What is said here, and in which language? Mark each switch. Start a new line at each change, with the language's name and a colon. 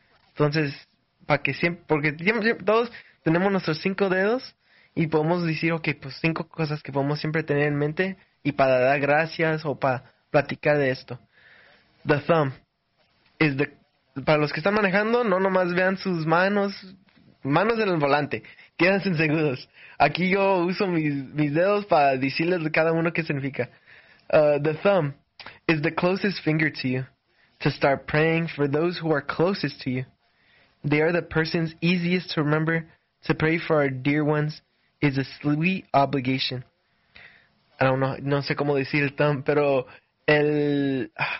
Spanish: Entonces, para que siempre, porque siempre, todos tenemos nuestros cinco dedos y podemos decir, ok, pues cinco cosas que podemos siempre tener en mente y para dar gracias o para platicar de esto.
English: The thumb is the,
Spanish: para los que están manejando, no nomás vean sus manos en el volante. Quédense seguros. Aquí yo uso mis dedos para decirles a cada uno qué significa.
English: The thumb is the closest finger to you. To start praying for those who are closest to you. They are the persons easiest to remember. To pray for our dear ones is a sweet obligation. I don't know,
Spanish: no sé cómo decir el thumb, pero el...